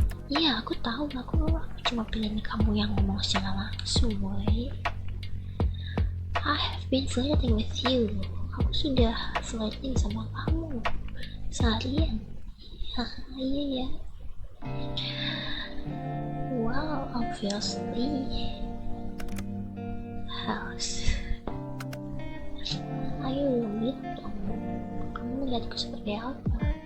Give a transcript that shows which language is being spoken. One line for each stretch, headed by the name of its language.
Indonesian: Iya, aku tahu, aku cuma pilih kamu yang ngomong secara langsung, boy.
English: I have been flirting with you.
Indonesian: Aku sudah flirting sama kamu seharian. Iya.
English: Wow, obviously. House.
Indonesian: Ayo lihat dong. Kamu lihatku seperti apa?